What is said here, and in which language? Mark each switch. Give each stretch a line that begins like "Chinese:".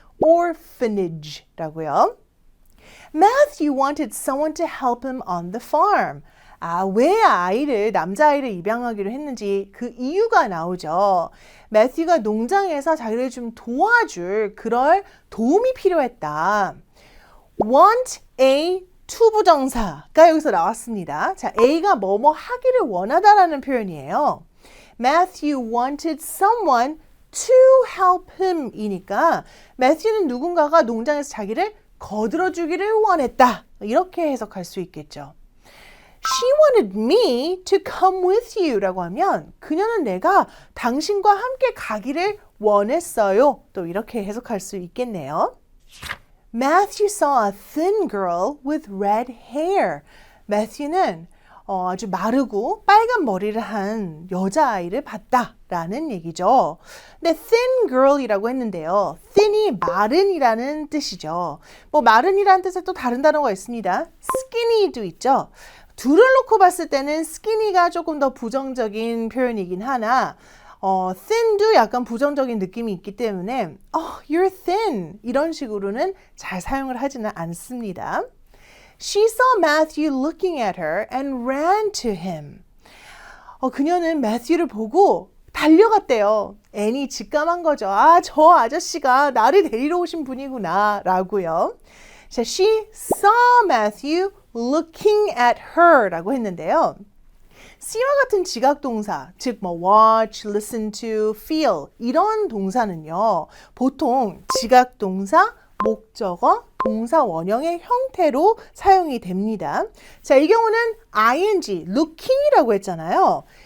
Korean: orphanage라고요.
English: Matthew wanted someone to help him on the farm.
Korean: 아, 왜 남자아이를 입양하기로 했는지 그 이유가 나오죠. 매튜가 농장에서 자기를 좀 도와줄 그럴 도움이 필요했다.
English: want a
Korean: 투부정사가 여기서 나왔습니다. 자, A가 뭐뭐 하기를 원하다라는 표현이에요.
English: Matthew wanted someone to help him
Korean: 이니까 매튜는 누군가가 농장에서 자기를 거들어주기를 원했다. 이렇게 해석할 수 있겠죠.
English: She wanted me to come with you
Korean: 라고 하면 그녀는 내가 당신과 함께 가기를 원했어요. 또 이렇게 해석할 수 있겠네요.
English: Matthew saw a thin girl with red hair.
Korean: 매튜는 아주 마르고 빨간 머리를 한 여자아이를 봤다라는 얘기죠. 근데
English: thin girl
Korean: 이라고 했는데요. thin이 마른이라는 뜻이죠. 뭐 마른이라는 뜻에 또 다른 단어가 있습니다. skinny도 있죠. 둘을 놓고 봤을 때는 skinny가 조금 더 부정적인 표현이긴 하나 thin도 약간 부정적인 느낌이 있기 때문에
English: you're thin
Korean: 이런 식으로는 잘 사용을 하지는 않습니다.
English: She saw Matthew looking at her and ran to him.
Korean: 그녀는 매튜를 보고 달려갔대요. 앤이 직감한 거죠. 아, 저 아저씨가 나를 데리러 오신 분이구나 라고요. 자,
English: she saw Matthew looking at her
Korean: 라고 했는데요. C와 같은 지각동사, 즉 뭐 watch, listen to, feel 이런 동사는요. 보통 지각동사, 목적어, 동사 원형의 형태로 사용이 됩니다. 자, 이 경우는 ing, looking이라고 했잖아요.